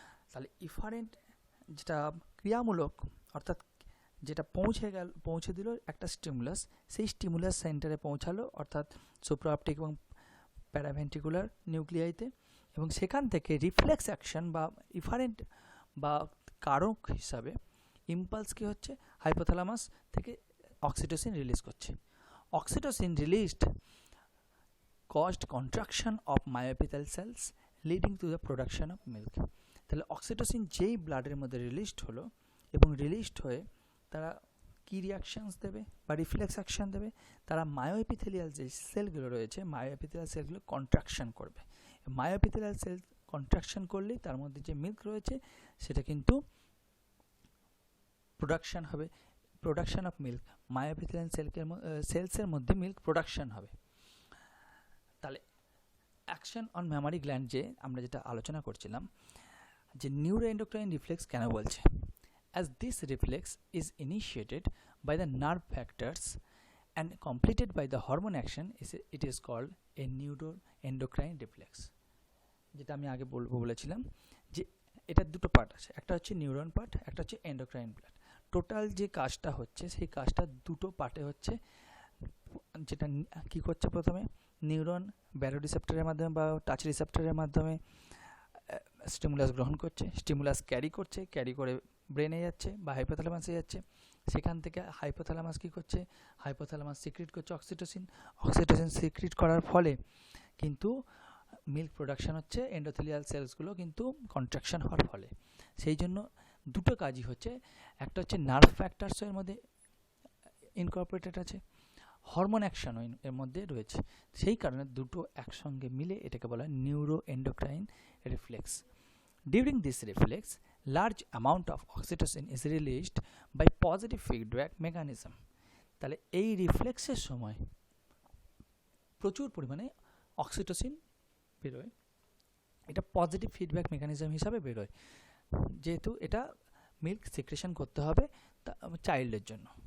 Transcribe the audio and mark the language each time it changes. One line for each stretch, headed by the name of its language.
Bangla: তাহলে ইফারেন্ট যেটা ক্রিয়ামূলক অর্থাৎ যেটা পৌঁছে দিল একটা স্টিমুলাস, সেই স্টিমুলাস সেন্টারে পৌঁছালো অর্থাৎ সুপ্রাঅপটিক এবং প্যারাভেন্ট্রিকুলার নিউক্লিয়াইতে, এবং সেখান থেকে রিফ্লেক্স অ্যাকশন বা ইফারেন্ট বা কারক হিসাবে ইম্পালস কি হচ্ছে হাইপোথ্যালামাস থেকে অক্সিটোসিন রিলিজ করছে।
English: Oxytocin released caused contraction of myoepithelial cells leading to the production of milk.
Bangla: তাহলে অক্সিটোসিন যেই ব্লাডের মধ্যে রিলিজড হলো এবং রিলিজড হয়ে তারা কী রিয়াকশানস দেবে বা রিফ্লেক্স অ্যাকশন দেবে, তারা মায়োএপিথেলিয়াল যে সেলগুলো রয়েছে মায়োএপিথেলিয়াল সেলগুলো কন্ট্রাকশন করবে। মায়োএপিথেলিয়াল সেল কন্ট্রাকশন করলেই তার মধ্যে যে মিল্ক রয়েছে সেটা কিন্তু প্রোডাকশন হবে। প্রোডাকশন অফ মিল্ক, মায়োএপিথেলিয়াল সেলসের মধ্যে মিল্ক প্রোডাকশন হবে। তাহলে অ্যাকশন অন ম্যামারি গ্ল্যান্ড যে আমরা যেটা আলোচনা করছিলাম যে নিউরোএন্ডোক্রাইন রিফ্লেক্স কেন বলছে,
English: as this reflex is initiated by the nerve factors and completed by the hormone action, it is called a neuroendocrine reflex.
Bangla: যেটা আমি আগে বলেছিলাম যে এটার দুটো পার্ট আছে, একটা হচ্ছে নিউরন পার্ট, একটা হচ্ছে এন্ডোক্রাইন পার্ট। টোটাল যে কাজটা হচ্ছে সেই কাজটা দুটো পার্টে হচ্ছে। যেটা কি করছে, প্রথমে নিউরন ব্যারো রিসেপ্টরের মাধ্যমে বা টাচ রিসেপ্টরের মাধ্যমে স্টিমুলাস গ্রহণ করছে, স্টিমুলাস ক্যারি করছে, ক্যারি করে ব্রেনে যাচ্ছে বা হাইপোথ্যালামাসে যাচ্ছে। সেখান থেকে হাইপোথ্যালামাস কী করছে, হাইপোথ্যালামাস সিক্রিট করছে অক্সিটোসিন। অক্সিটোসিন সিক্রিট করার ফলে কিন্তু মিল্ক প্রোডাকশন হচ্ছে, এন্ডোথেলিয়াল সেলসগুলো কিন্তু কন্ট্রাকশন হওয়ার ফলে। সেই জন্য দুটো কাজই হচ্ছে, একটা হচ্ছে নার্ভ ফ্যাক্টরসের মধ্যে ইনকর্পোরেটেড আছে, হরমোন অ্যাকশনও এর মধ্যে রয়েছে। সেই কারণে দুটো একসঙ্গে মিলে এটাকে বলা হয় neuroendocrine reflex.
English: During this reflex, large amount of oxytocin is released by positive feedback mechanism.
Bangla: তাহলে এই রিফ্লেক্সের সময় প্রচুর পরিমাণে অক্সিটোসিন বেরোয়, এটা পজিটিভ ফিডব্যাক মেকানিজম হিসাবে বেরোয়, যেহেতু এটা মিল্ক সিক্রেশন করতে হবে চাইল্ডের জন্য।